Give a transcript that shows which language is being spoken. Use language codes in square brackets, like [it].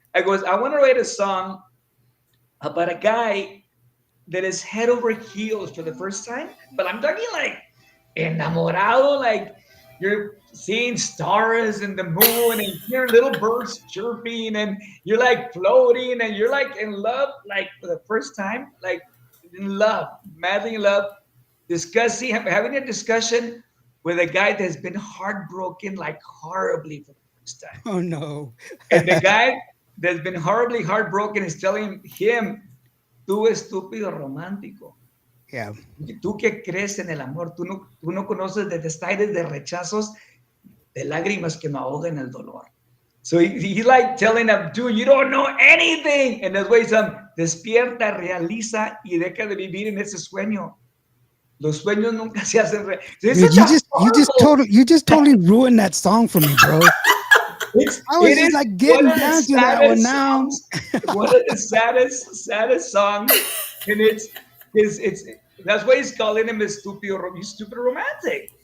[en] I want to write a song about a guy that is head over heels for the first time, but I'm talking like enamorado, like you're seeing stars and the moon and you hear little birds chirping and you're like floating and you're like in love, like for the first time, like in love, madly in love, discussing, having a discussion with a guy that's been heartbroken like horribly for the first time. Oh no. And the guy that's been horribly heartbroken is telling him, [es] tú estúpido romántico. [en] Yeah. [es] Tú que crees en el amor, tú no conoces de detalles de rechazos, de lágrimas que me ahogan el dolor. [en] So he's like telling him, dude, you don't know anything. And that's why he's [es] despierta, realiza y deja de vivir en ese sueño. Los sueños nunca se hacen [en] Dude, you just totally ruined that song for me, bro. I was just like getting down to that one now. One of the saddest songs, and it's that's why he's calling him a stupid romantic.